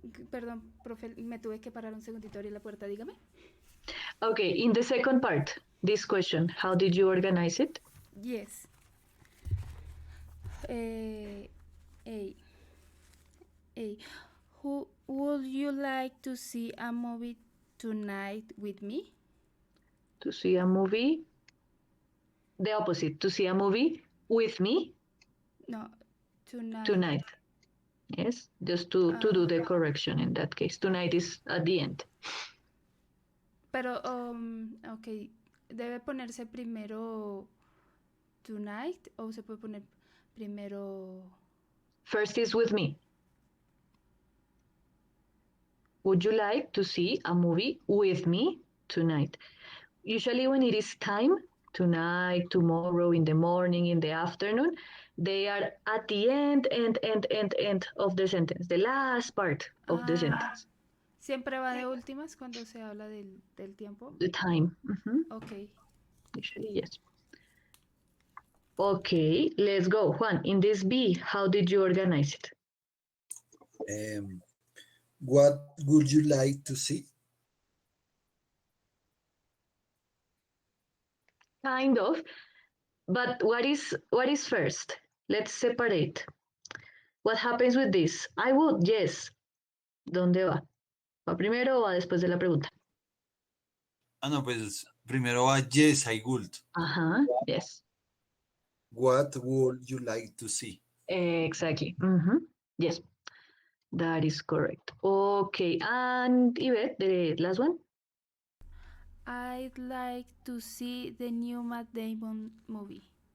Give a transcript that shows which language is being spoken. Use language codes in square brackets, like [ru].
[es] Perdón, profe, me tuve que parar un segundito, abrir la puerta, dígame. [en] Okay, in the second part, this question, how did you organize it? Yes. A. Who would you like to see a movie tonight with me? To see a movie The opposite, to see a movie with me No, tonight. tonight. Yes, just to do the correction in that case. Tonight is at the end. [es] Pero, ok, ¿debe ponerse primero tonight o se puede poner primero? [en] First is with me. Would you like to see a movie with me tonight? Usually when it is time, tonight, tomorrow, in the morning, in the afternoon, they are at the end of the sentence, the last part of the sentence. [es] ¿Siempre va de últimas cuando se habla del tiempo? [en] The time. Ok. Usually, yes. Okay, let's go. Juan, in this B, how did you organize it? What would you like to see? Kind of, but what is first? Let's separate. What happens with this? I would, yes. [es] ¿Dónde va? ¿Va primero o va después de la pregunta? No, pues primero va [en] yes, I would. Yes. What would you like to see? Exactly. Yes, that is correct. Okay, and Yvette, the last one? I'd like to see the new Matt Damon movie.